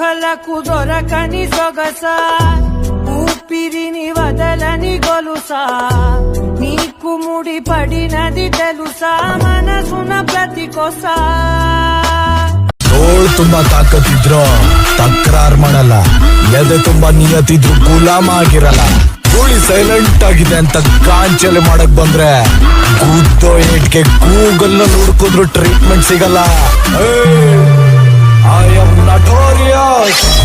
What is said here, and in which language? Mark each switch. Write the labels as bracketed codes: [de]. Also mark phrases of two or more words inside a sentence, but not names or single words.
[te] కళ్ళకు దొరకని సొగస ఊపిరిని వదలని గొలుసా నీకు ముడి పడినది తెలుసా మనసున ప్రతి కొస [kn] ತೋಳ್ ತುಂಬಾ ತಾಕತ್ತಿದ್ರು ತಕರಾರ್ ಮಾಡಲ್ಲ ಎದೆ ತುಂಬಾ ನಿಯತಿದ್ರು ಗುಲಾಮ ಆಗಿರಲ್ಲ ಗೋಳಿ ಸೈಲೆಂಟ್ ಆಗಿದೆ ಅಂತ ಕಾಂಚಲಿ ಮಾಡಕ್ ಬಂದ್ರೆ ಗುದ್ದೋ ಏಟ್ಗೆ ಗೂಗಲ್ ನಲ್ಲಿ ಹುಡುಕಿದ್ರು ಟ್ರೀಟ್ಮೆಂಟ್ ಸಿಗಲ್ಲ [en] I am notorious